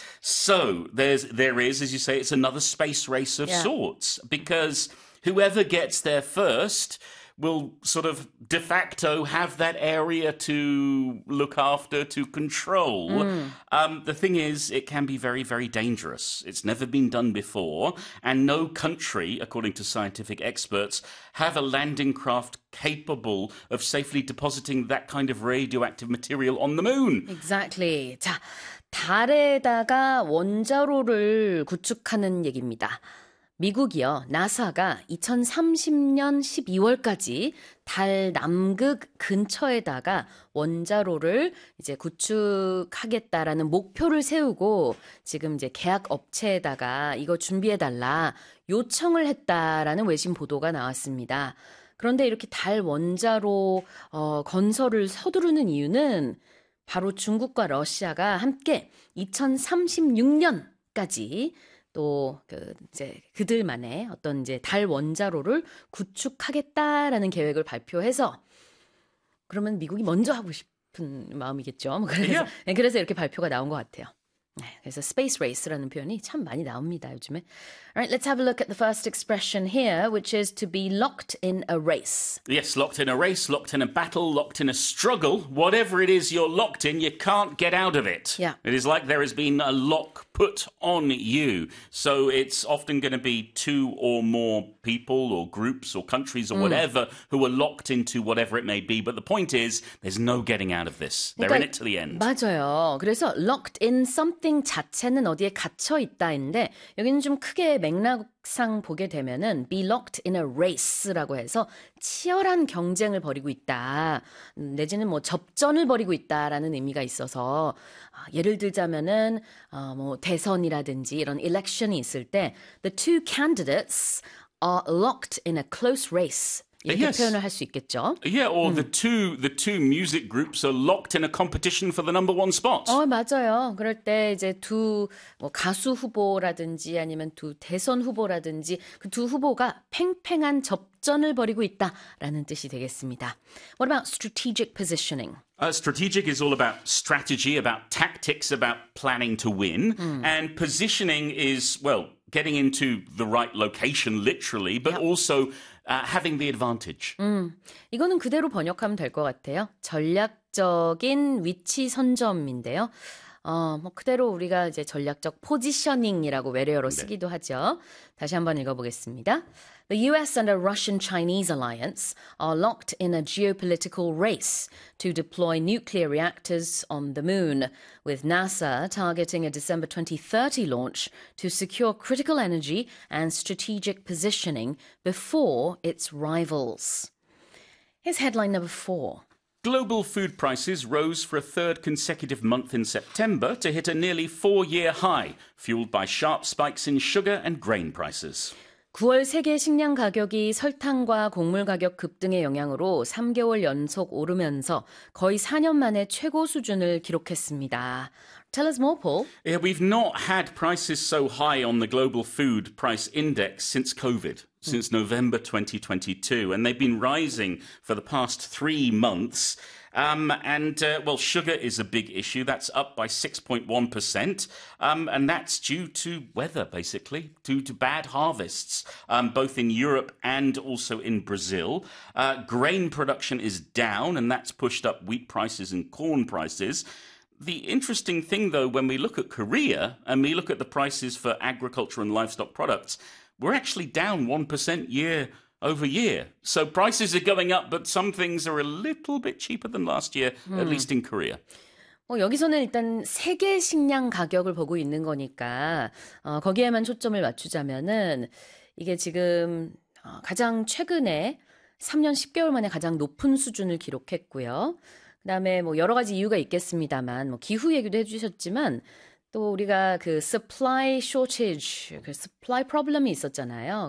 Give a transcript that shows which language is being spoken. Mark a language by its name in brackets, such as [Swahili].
[English] So there is, as you say, it's another space race of sorts, because whoever gets there first will sort of de facto have that area to look after, to control. The thing is, it can be very, very dangerous. It's never been done before, and no country, according to scientific experts, have a landing craft capable of safely depositing that kind of radioactive material on the moon. Exactly. [Korean] 자, 달에다가 원자로를 구축하는 얘기입니다. 미국이요, 나사가 2030년 12월까지 달 남극 근처에다가 원자로를 이제 구축하겠다라는 목표를 세우고 지금 이제 계약 업체에다가 이거 준비해달라 요청을 했다라는 외신 보도가 나왔습니다. 그런데 이렇게 달 원자로 건설을 서두르는 이유는 바로 중국과 러시아가 함께 2036년까지 또그 이제 그들만의 어떤 이제 달 원자로를 구축하겠다라는 계획을 발표해서 그러면 미국이 먼저 하고 싶은 마음이겠죠. 그래서 이렇게 발표가 나온 것 같아요. 그래서 스페이스 레이스라는 표현이 참 많이 나옵니다, 요즘에. [English] All right, let's have a look at the first expression here, which is to be locked in a race. Yes, locked in a race, locked in a battle, locked in a struggle. Whatever it is you're locked in, you can't get out of it. It is like there has been a lock put on you. So it's often going to be two or more people or groups or countries or whatever who are locked into whatever it may be. But the point is, there's no getting out of this. They're in [Korean] 그러니까 [English] it to the end. [Korean] 맞아요. 그래서 [English] locked in something [Korean] 자체는 어디에 갇혀 있다인데 여기는 좀 크게 맥락상 보게 되면은 [English] be locked in a race [Korean] 라고 해서 치열한 경쟁을 벌이고 있다. 내지는 뭐 접전을 벌이고 있다라는 의미가 있어서 예를 들자면은 뭐 대선이라든지 이런 election이 있을 때 [English] the two candidates are locked in a close race. [Korean] 이렇게 [English] yes. [Korean] 표현을 할 수 있겠죠. [English] Yeah, or the two music groups are locked in a competition for the number one spot. [Korean] 어, 맞아요. 그럴 때 이제 두 뭐 가수 후보라든지 아니면 두 대선 후보라든지 그 두 후보가 팽팽한 접전을 벌이고 있다라는 뜻이 되겠습니다. [English] What about strategic positioning? Strategic is all about strategy, about tactics, about planning to win. And positioning is, well, getting into the right location literally, but yep. also having the advantage. [Korean] 이거는 그대로 번역하면 될 것 같아요. 전략적인 위치 선점인데요. 뭐 그대로 우리가 이제 전략적 포지셔닝이라고 외래어로 쓰기도 네. 하죠. 다시 한번 읽어보겠습니다. [English] The US and a Russian-Chinese alliance are locked in a geopolitical race to deploy nuclear reactors on the moon, with NASA targeting a December 2030 launch to secure critical energy and strategic positioning before its rivals. Here's headline number four. Global food prices rose for a third consecutive month in September to hit a nearly four-year high, fueled by sharp spikes in sugar and grain prices. [Korean] 9월 세계 식량 가격이 설탕과 곡물 가격 급등의 영향으로 3개월 연속 오르면서 거의 4년 만에 최고 수준을 기록했습니다. [English] Tell us more, Paul. Yeah, we've not had prices so high on the global food price index since COVID, since November 2022. And they've been rising for the past 3 months. And sugar is a big issue. That's up by 6.1%. And that's due to weather, basically, due to bad harvests, both in Europe and also in Brazil. Grain production is down, and that's pushed up wheat prices and corn prices. The interesting thing, though, when we look at Korea and we look at the prices for agriculture and livestock products, we're actually down 1% year over year. So prices are going up, but some things are a little bit cheaper than last year, at least in Korea. [Korean] 여기서는 일단 세계 식량 가격을 보고 있는 거니까 거기에만 초점을 맞추자면은 이게 지금 가장 최근에 3년 10개월 만에 가장 높은 수준을 기록했고요. 그 다음에 뭐 여러 가지 이유가 있겠습니다만 뭐 기후 얘기도 해주셨지만 또 우리가 그 [English] supply shortage, [Korean] 그 [English] supply problem [Korean] 이 있었잖아요.